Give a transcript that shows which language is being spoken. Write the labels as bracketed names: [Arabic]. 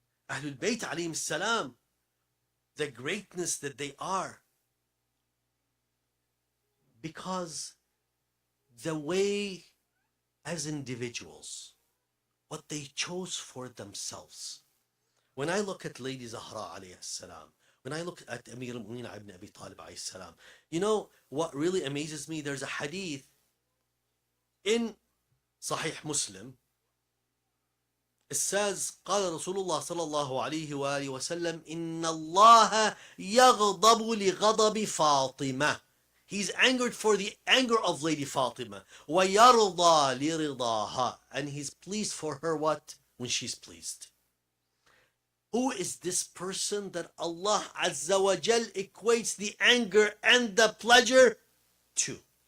[English] Ahlul Bayt alayhi salam, the greatness that they are, because the way as individuals, what they chose for themselves. When I look at Lady Zahra alayhi salam, when I look at Amir al-Mu'minin ibn Abi Talib alayhi salam, you know what really amazes me? There's a hadith in Sahih Muslim. It says, [Arabic] قال رسول الله صلى الله عليه وآله وسلم إن الله يغضب لغضب فاطمة. [English] He's angered for the anger of Lady Fatima. [Arabic] وَيَرْضَى لِرِضَاهَا. [English] And he's pleased for her what? When she's pleased. Who is this person that Allah Azza wa Jal equates the anger and the pleasure to?